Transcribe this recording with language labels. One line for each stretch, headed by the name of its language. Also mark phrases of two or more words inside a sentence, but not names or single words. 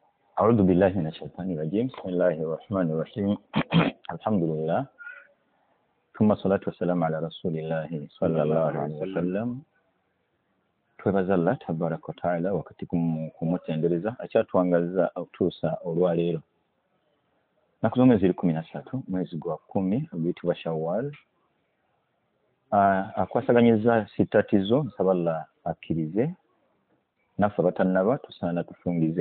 Arabic: أعوذ بالله من الشيطان الرجيم بسم الله الرحمن الرحيم الحمد لله ثم الصلاة والسلام على رسول الله صلى الله عليه وسلم.
Ganda: Twebaza
Arabic: الله تبارك وتعالى
Ganda: wakati kumutendereza akyatwangaliza okutuusa olwaleero naku z'omwezi 13 mwezi gwa 10 oguyitibwa Shawwal. Akwasaganyizza sitatizo nsaba Allah akkirize naffe abatannaba tusaana tufungize.